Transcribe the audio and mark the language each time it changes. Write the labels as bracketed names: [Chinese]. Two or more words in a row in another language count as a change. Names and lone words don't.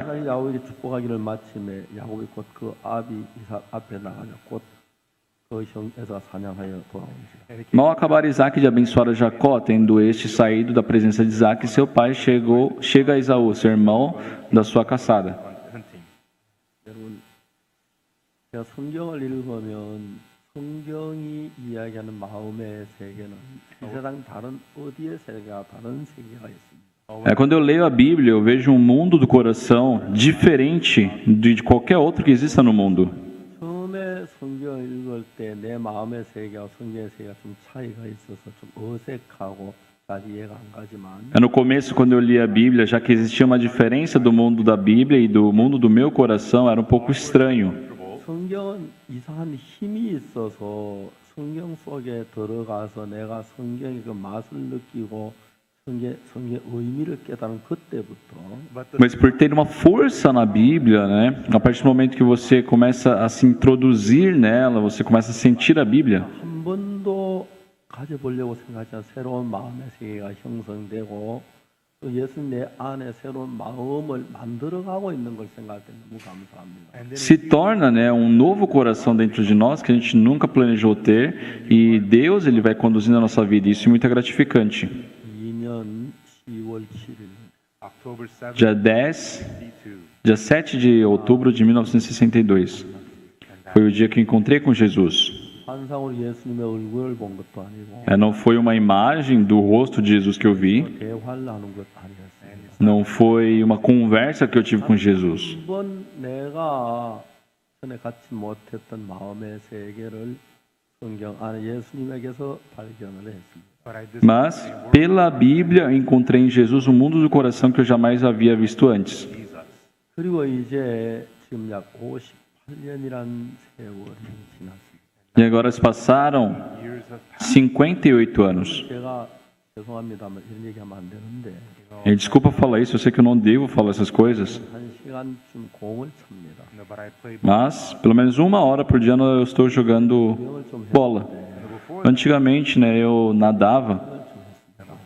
[Korean] 이삭이 야곱에게 축복하기를 마침에 야곱이 곧 그 아비 이삭 앞에 나가자 곧 그 형 에서가 사냥하여 돌아온지라. [Portuguese] Mal acabar Isaac de abençoar a Jacó, tendo este saído da presença de Isaac, seu pai chega a Esaú, seu irmão, da sua caçada. [Korean] 여러분, 제가 성경을 읽으면 성경이 이야기하는 마음의 세계는 이 세상 다른 어디의 세계가 다른 세계가 있습니다. [Portuguese] Quando eu leio a Bíblia, eu vejo um mundo do coração diferente de qualquer outro que exista no mundo. [Korean] 처음에 성경을 읽을 때 내 마음의 세계와 성경의 세계가 좀 차이가 있어서 좀 어색하고 잘 이해가 안 가지만 [Portuguese] No começo, quando eu li a Bíblia, já que existia uma diferença do mundo da Bíblia e do mundo do meu coração, era um pouco estranho. [Korean] 성경은 이상한 힘이 있어서 성경 속에 들어가서 내가 성경의 그 맛을 느끼고 성경의 의미를 깨달은 그때부터 [Portuguese] Mas por ter uma força na Bíblia, né? A partir do momento que você começa a se introduzir nela, você começa a sentir a Bíblia. [Korean] 한 번도 가져보려고 생각하지 않은 새로운 마음의 세계가 형성되고 또 예수님 내 안에 새로운 마음을 만들어가고 있는 걸 생각할 때 너무 감사합니다. [Portuguese] Se torna, né, um novo coração dentro de nós que a gente nunca planejou ter, e Deus ele vai conduzindo a nossa vida. Isso é muito gratificante. [Korean] 2000년 10월 7일 [Portuguese] Dia 7 de outubro de 1962 foi o dia que eu encontrei com Jesus. [Korean] 환상으로 예수님의 얼굴을 본 것도 아니고 [Portuguese] Não foi uma imagem do rosto de Jesus que eu vi, [Korean] 대화를 나눈 것도 아니었습니다. [Portuguese] não foi uma conversa que eu tive com Jesus. [Korean] 한번 내가 전에 갖지 못했던 마음의 세계를 성경 안에 예수님에게서 발견을 했습니다. [Portuguese] Mas, pela Bíblia, eu encontrei em Jesus um mundo do coração que eu jamais havia visto antes. [Korean] 그리고 이제 지금 약 58년이란 세월이 지났습니다. [Portuguese] E agora se passaram 58 anos. [Korean] 제가 죄송합니다만 이런 얘기하면 안 되는데 [Portuguese] E desculpa falar isso, eu sei que eu não devo falar essas coisas. [Korean] 한 시간쯤 공을 칩니다. [Portuguese] Mas, pelo menos 1 hora por dia eu estou jogando [Korean] 수영을 좀 [Portuguese] bola. Antigamente, né, eu nadava.